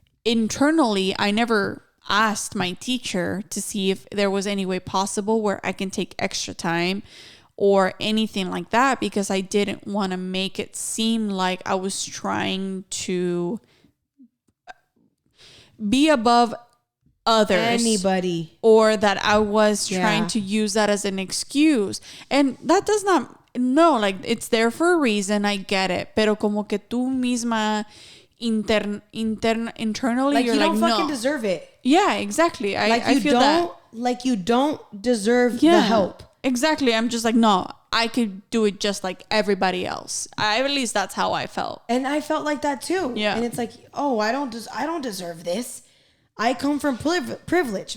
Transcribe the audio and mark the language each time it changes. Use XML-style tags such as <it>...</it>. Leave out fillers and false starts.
<en>Internally, I never asked my teacher to see if there was any way possible where I can take extra time or anything like that, because I didn't want to make it seem like I was trying to be above others, anybody, or that I was trying to use that as an excuse. And that does not, no, like it's there for a reason. I get it.</en> <es>Pero como que tú misma</es> <en>internally, like you're you don't like, fucking no. deserve it. Yeah, exactly. I feel that. Like you don't deserve the help. Exactly. I'm just like, no, I could do it just like everybody else. At least that's how I felt. And I felt like that too. Yeah. And it's like, oh, I don't deserve this. I come from privilege.</en>